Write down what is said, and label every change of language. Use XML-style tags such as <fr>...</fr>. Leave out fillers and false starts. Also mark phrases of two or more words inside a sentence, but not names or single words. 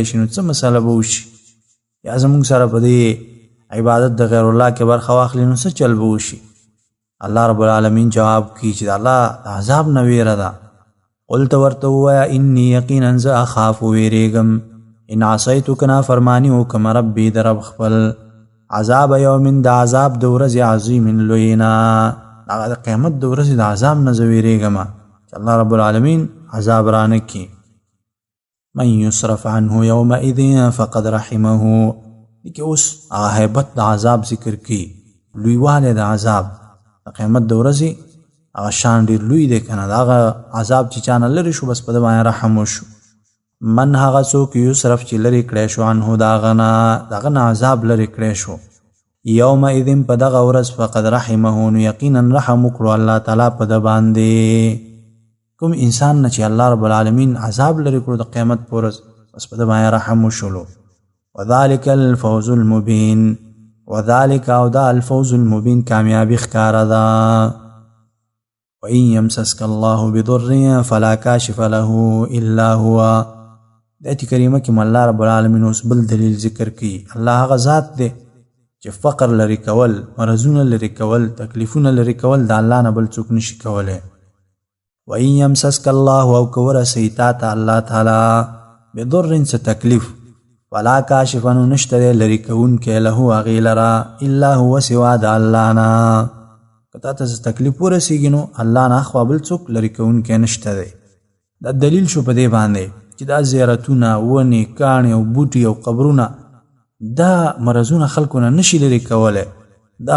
<ps>شي نو څه مسله به وشي یا زموږ سره په دې عبادت د غیر الله کې برخه واخلي نو څه چل به وشي الله رب العالمین جواب کی چې د الله عذاب نه ویره ده قل ته ورته ووایه انی یقینا زه اخاف ویریږم</ps> <ar>ان عصیتو</ar> <ps>که نافرماني وکړم ربي د رب خپل عذاب یوم د عذاب د ورځې عظیم لوی نه هغه د قیامت د ورځې د عذاب نه زه ویریږم چې الله رب العالمین عذاب رانه کړي</ps> <ar>من یصرف عنه یومئذ فقد رحمه</ar> <ps>کې اوس هغه هیبت د عذاب ذکر کی لویوالی د عذاب د قیامت د ورځې هغه شان ډېر لوی دی که نه د هغه عذاب چې چانه لرې شو بس په ده باندې رحم وشو من هغه څوک یصرف چې لرې کړی شو عنه د هغه نه عذاب لرې کړی شو یومئذ په دغه ورځ</ps> <ar>فقد رحمه</ar> <ps>نو یقینا رحم وکړو الله تعالی په ده باندې کوم انسان نه چې الله رب العالمین عذاب لرې کړو د قیامت په ورځ بس په ده باندې رحم وشلو</ps> <ar>وذلك الفوز المبین وذلك</ar> <ps>او دا</ps> <ar>الفوز المبین</ar> <ps>کامیابی ښکاره ده</ps> <ar>وإن يمسسك الله بضر فلا كاشف له إلا هو</ar> <ps>د آیت کریمه کې الله رب العالمین اوس بل دلیل ذکر کوي الله هغه ذات دی چې فقر لري کول مرضونه لري کول تکلیفونه لري کول د الله نه بل څوک نشي کولی</ps> <ar>وإن يمسسك الله</ar> <ps>او که ورسوي تا ته الله تعالی بضر څه تکلیف</ps> <ar>فلا کاشف</ar> <ps>نو نشته دی لري کوونکی له هغې لره</ps> <ar>الا هو</ar> <ps>سوا د الله نه که تا ته څه تکلیف ورسېږي نو الله نه اخوا بل څوک لري کوونکی نشته دی دا دلیل شو په دې باندې چې دا زیارتونه ونې کاڼې او بوټي او قبرونه دا مرضونه خلکو نه نشي لرې کولی دا</ps>